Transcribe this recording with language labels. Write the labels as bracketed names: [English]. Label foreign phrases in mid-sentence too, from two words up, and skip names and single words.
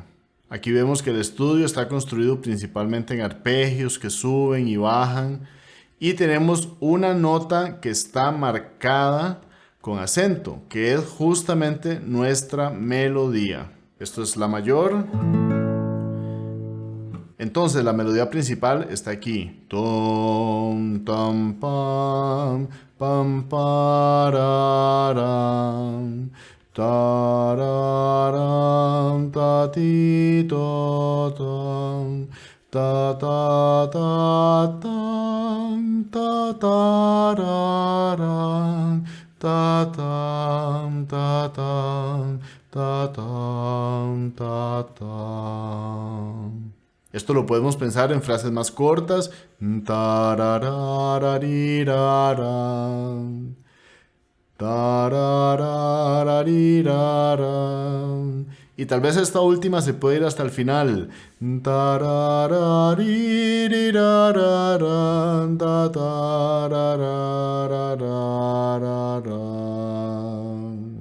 [Spanish] Aquí vemos que el estudio está construido principalmente en arpegios que suben y bajan, y tenemos una nota que está marcada con acento, que es justamente nuestra melodía. Esto es La mayor. Entonces la melodía principal está aquí. Tom, tom, pam, pam, pararam, tararam, ta, ti, to, tom, ta, ta, ta, tam, ta, tararam, ta tam, ta tam, ta tam, ta tam. Esto lo podemos pensar en frases más cortas. Tarararariraram, tarararariraram. Y tal vez esta última se puede ir hasta el final. Tararariraram, tatarararararam.